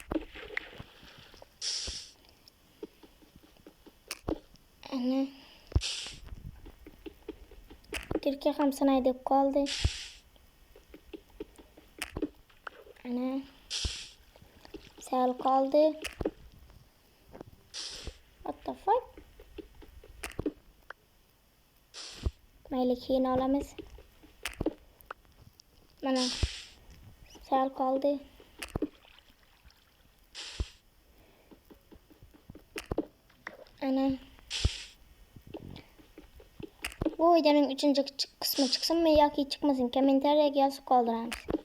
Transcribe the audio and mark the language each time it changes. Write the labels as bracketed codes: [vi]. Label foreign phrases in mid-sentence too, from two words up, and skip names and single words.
[uz] Ana kirka ham sinay deb qoldi. Ana sal qoldi. [en] What the fuck? [uz] Mayli keyin olamiz. Mana sal qoldi. Ana bu videoning 3-qismi chiqsinmi yoki chiqmasin, kommentariyaga yozib qoldiramiz.